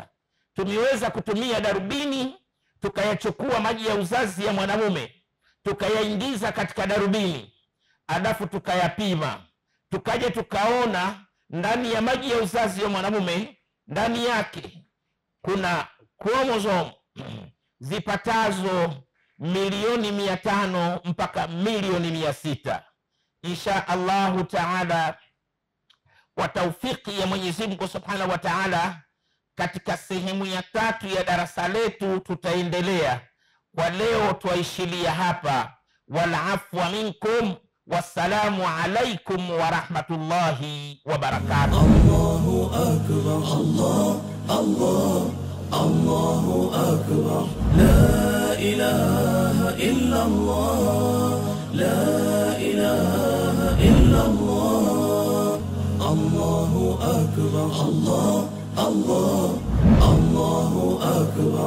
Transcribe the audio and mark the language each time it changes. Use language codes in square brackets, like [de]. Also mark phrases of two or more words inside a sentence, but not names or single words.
[sw] Tumeweza kutumia darubini, tukayachukua maji ya uzazi ya mwanamume, tukayaingiza katika darubini, alafu tukayapima, tukaje tukaona ndani ya maji ya uzazi ya mwanamume, ndani yake kuna chromosome zipatazo milioni 500 mpaka milioni 600. [ar] إن شاء الله تعالى, [sw] kwa taufiki ya Mwenyezi Mungu [ar] سبحانه وتعالى, [sw] katika sehemu ya 3 ya darasa letu tutaendelea. Kwa leo tuaishilia hapa. [ar] والعفو منكم والسلام عليكم ورحمة الله وبركاته. الله أكبر, الله، الله، الله أكبر. لا إله إلا الله، لا إله إلا الله. الله أكبر، الله، الله، الله أكبر.